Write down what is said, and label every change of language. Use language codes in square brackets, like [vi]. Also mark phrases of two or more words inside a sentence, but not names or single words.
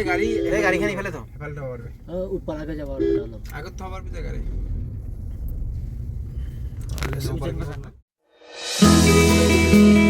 [as] গাড়ীখন ইফালে থ [hi] ऊपर आगे जाओ [as] আগত থবার পিছে গাড়ী [hi] और